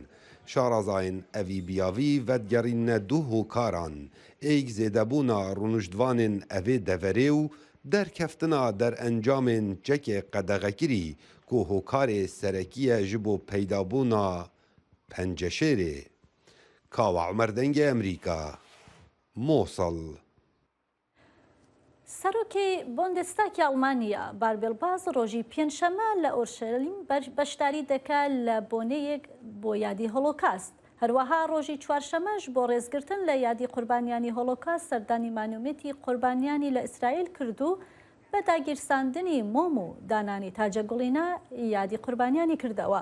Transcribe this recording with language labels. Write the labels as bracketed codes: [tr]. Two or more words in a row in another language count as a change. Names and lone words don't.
[ku] Şarazayên evî biyavî vedgerîne du hokaran, êk zêdebûna rûniştvanên evê deverê û derkeftina derencamên çekê qedexekirî ku hokarê serekiye ji bo peydabûna penceşêrê. Kawa Umer Dengê Emerîka, Mosul. [ckb] سەرۆکی بۆندێستاکی ئەڵمانیا باربێڵباز ڕۆژی پێنجشەمە لە ئۆرشەلیم بەشداری دەکات لە بۆنەیەک بۆ یادی هۆلۆکاست. هەروەها ڕۆژی چوارشەمەش بۆ ڕێزگرتن لە یادی قوربانیانی هۆلۆکاست سەردانی مانومێتی قوربانیانی لە ئیسرائیل کردو بە داگیرساندنی مۆم و دانانی تاجەگوڵینە یادی قوربانیانی کردەوە.